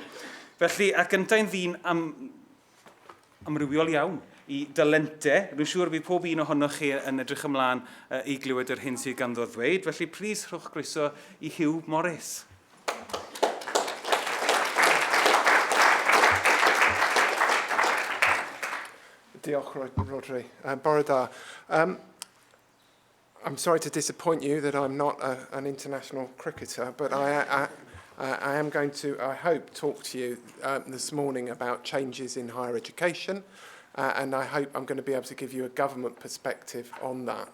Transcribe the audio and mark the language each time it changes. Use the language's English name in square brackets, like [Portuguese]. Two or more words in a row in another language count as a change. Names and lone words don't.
[Welsh] Felly, ac yntau'n ddyn amrywiol iawn i dalentau, rwy'n siŵr bydd pob un ohonoch chi yn edrych ymlaen i glywed yr hyn sydd ganddo ddweud. Felly, plis rhowch groeso i Huw Morris. Diolch, Rodri. Bore da. [English] I'm sorry to disappoint you that I'm not an international cricketer, but I am going to, I hope, talk to you this morning about changes in higher education, and I hope I'm going to be able to give you a government perspective on that.